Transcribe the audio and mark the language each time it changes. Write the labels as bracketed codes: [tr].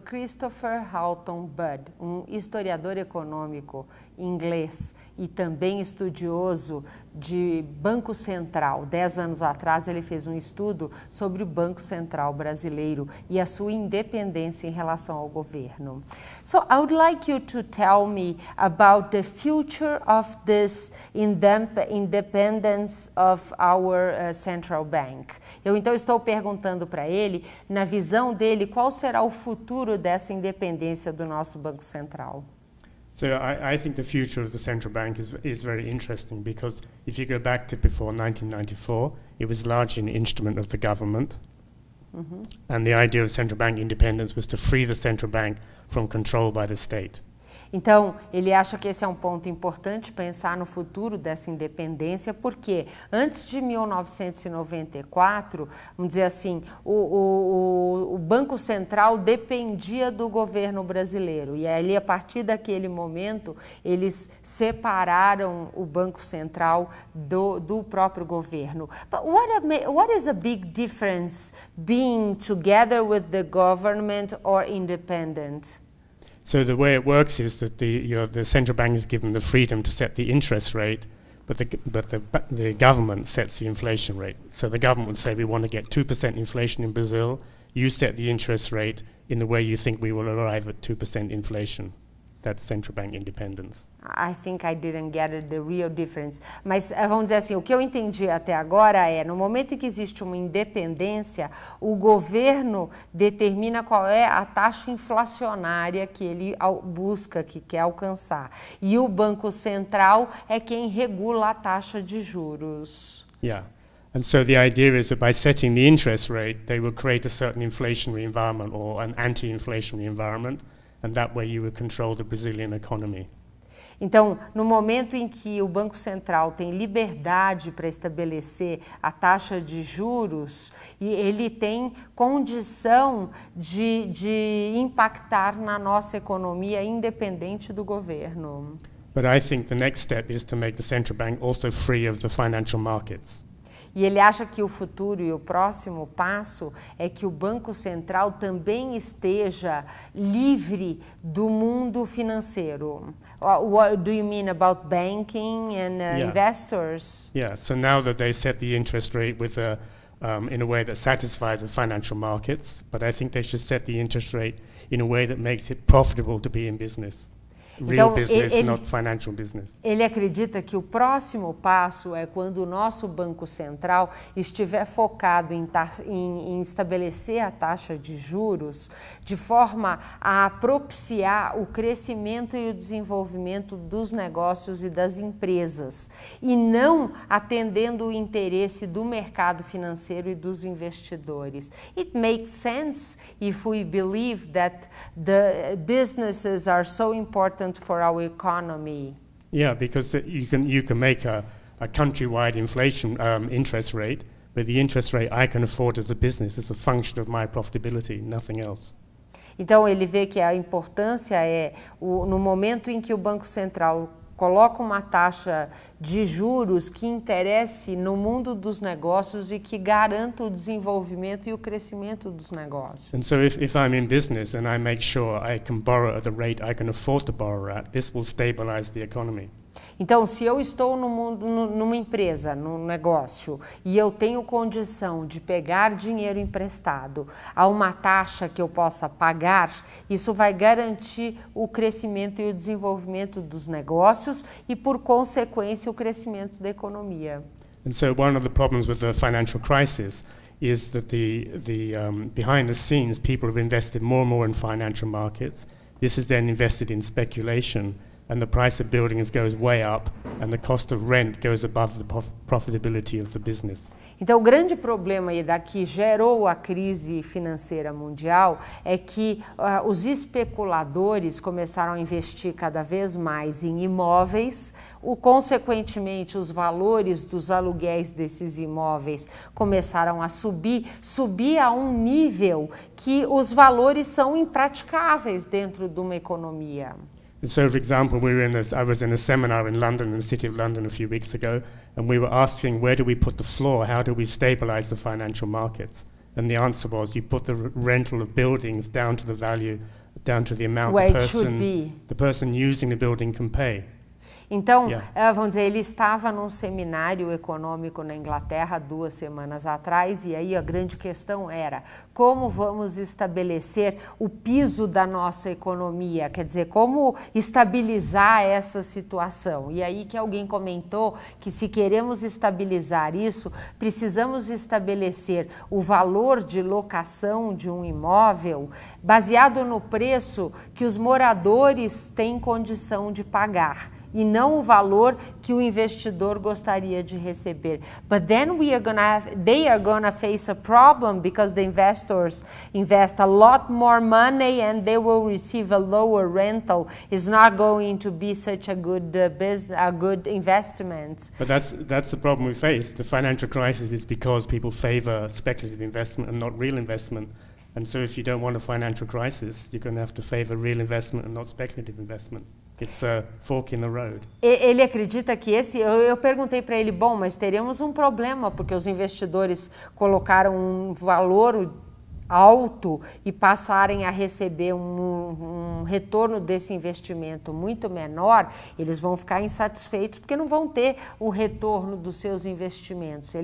[pt] Christopher Halton Budd, um historiador econômico inglês e também estudioso de Banco Central. 10 anos atrás ele fez um estudo sobre o Banco Central brasileiro e a sua independência em relação ao governo. [en] So I would like you to tell me about the future of this independence of our central bank. [pt] Eu então estou perguntando para ele, na visão dele, qual será o futuro dessa independência do nosso Banco Central? [en] So I think the future of the central bank is very interesting because if you go back to before 1994, it was largely an instrument of the government. And the idea of central bank independence was to free the central bank from control by the state. [pt] Então, ele acha que esse é um ponto importante, pensar no futuro dessa independência, porque antes de 1994, vamos dizer assim, o Banco Central dependia do governo brasileiro. E ali, a partir daquele momento, eles separaram o Banco Central do próprio governo. [en] But what is a big difference being together with the government or independent? So the way it works is that the central bank is given the freedom to set the interest rate, but the government sets the inflation rate. So the government would say, we want to get 2% inflation in Brazil. You set the interest rate in the way you think we will arrive at 2% inflation. That's central bank independence. I think I didn't get it, the real difference. [pt] Mas vamos dizer assim, o que eu entendi até agora é, no momento em que existe uma independência, o governo determina qual é a taxa inflacionária que ele busca, que quer alcançar. E o Banco Central é quem regula a taxa de juros. [en] Yeah. And so the idea is that by setting the interest rate, they will create a certain inflationary environment or an anti-inflationary environment, and that way you will control the Brazilian economy. [pt] Então, no momento em que o Banco Central tem liberdade para estabelecer a taxa de juros, e ele tem condição de impactar na nossa economia independente do governo. [en] But I think the next step is to make the central bank also free of the financial markets. [pt] E ele acha que o futuro e o próximo passo é que o Banco Central também esteja livre do mundo financeiro. [en] What do you mean about banking and investors? Yeah, so now that they set the interest rate with in a way that satisfies the financial markets, but I think they should set the interest rate in a way that makes it profitable to be in business. Real business, not financial business. [pt] Ele acredita que o próximo passo é quando o nosso Banco Central estiver focado em estabelecer a taxa de juros de forma a propiciar o crescimento e o desenvolvimento dos negócios e das empresas, e não atendendo o interesse do mercado financeiro e dos investidores. [en] It makes sense if we believe that the businesses are so important for our economy. Yeah, because you can make a countrywide inflation interest rate, but the interest rate I can afford as a business is a function of my profitability, nothing else. [pt] Então ele vê que a importância é no momento em que o Banco Central coloca uma taxa de juros que interesse no mundo dos negócios e que garanta o desenvolvimento e o crescimento dos negócios. [en] And so if I'm in business and I make sure I can borrow at the rate I can afford to borrow at, this will stabilize the economy. [pt] Então, se eu estou numa empresa, num negócio, e eu tenho condição de pegar dinheiro emprestado a uma taxa que eu possa pagar, isso vai garantir o crescimento e o desenvolvimento dos negócios e, por consequência, o crescimento da economia. [en] And so one of the problems with the financial crisis is that behind the scenes, people have invested more and more in financial markets. This is then invested in speculation. And the price of buildings goes way up, and the cost of rent goes above the profitability of the business. [pt] Então, o grande problema que gerou a crise financeira mundial é que os especuladores começaram a investir cada vez mais em imóveis, consequentemente, os valores dos aluguéis desses imóveis começaram a subir a um nível que os valores são impraticáveis dentro de uma economia. [en] So, for example, I was in a seminar in London, in the city of London, a few weeks ago, and we were asking, where do we put the floor? How do we stabilize the financial markets? And the answer was you put the rental of buildings down to the value, down to the amount Where it should be. the person using the building can pay. [pt] Então, vamos dizer, ele estava num seminário econômico na Inglaterra 2 semanas atrás, e aí a grande questão era como vamos estabelecer o piso da nossa economia, quer dizer, como estabilizar essa situação. E aí que alguém comentou que se queremos estabilizar isso, precisamos estabelecer o valor de locação de um imóvel baseado no preço que os moradores têm condição de pagar, e não o valor que o investidor gostaria de receber. [en] But then they are gonna face a problem because the investors invest a lot more money and they will receive a lower rental. It's not going to be such a good good investment. But that's the problem we face. The financial crisis is because people favor speculative investment and not real investment. And so if you don't want a financial crisis, you're going to have to favor real investment and not speculative investment. It's a fork in the road. [pt] Ele acredita que eu perguntei para ele, bom, mas teremos um problema, porque os investidores colocaram um valor alto e passarem a receber um retorno desse investimento muito menor, eles vão ficar insatisfeitos porque não vão ter o retorno dos seus investimentos.